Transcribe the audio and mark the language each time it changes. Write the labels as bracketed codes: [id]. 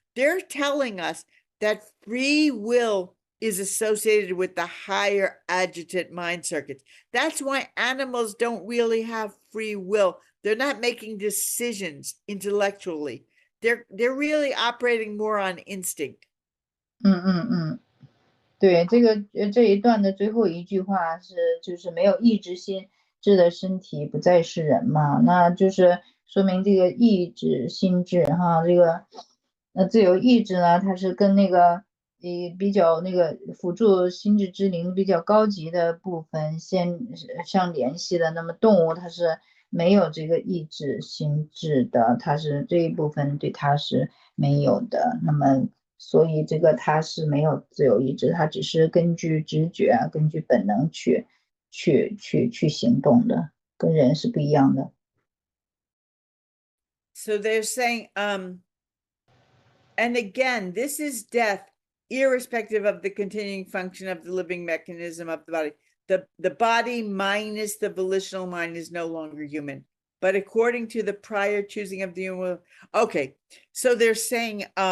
[en] They're telling us that free will is associated with the higher adjutant mind circuits. That's why animals don't really have free will. They're not making decisions intellectually. They're really operating more on instinct. [zh] 对，这一段的最后一句话就是没有意志心智的身体不再是人嘛，那就是说明这个意志心智哈，这个自由意志呢，它是跟那个比较那个辅助心智之灵比较高级的部分相联系的。那么动物它是没有这个意志心智的，它是这一部分对它是没有的。那么所以这个它是没有自由意志，它只是根据直觉根据本能去行动的，跟人是不一样的。 [en] So they're saying, and again, this is death, irrespective of the continuing function of the living mechanism of the body. The body minus the volitional mind is no longer human, but according to the prior choosing of the human will. Okay, so they're saying,